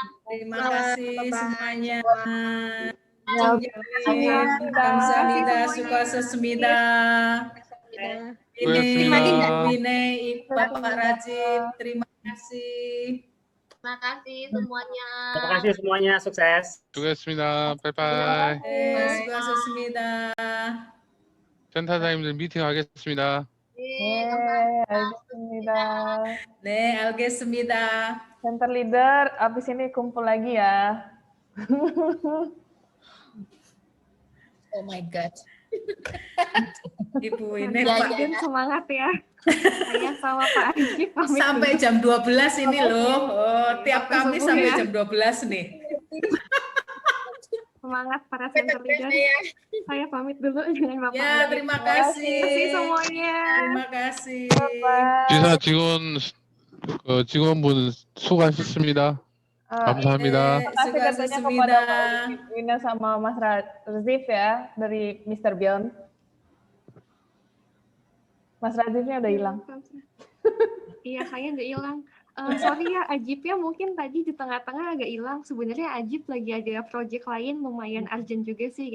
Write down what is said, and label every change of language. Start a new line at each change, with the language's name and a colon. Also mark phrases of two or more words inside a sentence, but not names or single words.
Indonesian: Terima kasih semuanya.
Korean: Kamsahamnida, Sukasesmida.
Indonesian: Ini Bapak Rajib, terima kasih. Terima kasih semuanya. Terima kasih semuanya, sukses.
Korean: 수고했습니다. 바이바이. 수고하셨습니다. 센터장님들 미팅하겠습니다. Alhamdulillah. 네, 알겠습니다.
English: Center leader,
Indonesian: abis ini kumpul lagi ya.
English: Oh my God.
Indonesian: Ibu ini Makin semangat ya. Saya sama Pak Ajib pamit sampai dulu. jam 12 ini loh. Oh, tiap Kamis sampai jam 12 nih. Semangat para
English: center leader.
Indonesian: Saya pamit dulu dengan Bapak Ya, Ajib. terima kasih. Terima kasih semuanya. Terima kasih.
Korean: 지사 직원분 수고하셨습니다. 감사합니다.
Indonesian: Terima kasih katanya kepada Pak Wina sama Mas Razif ya dari Mr. Beyond. Mas Razifnya udah hilang. Iya, saya nggak hilang. Sorry ya, Ajibnya mungkin tadi di tengah-tengah agak hilang. Sebenarnya Ajib lagi ada project lain lumayan urgent juga sih.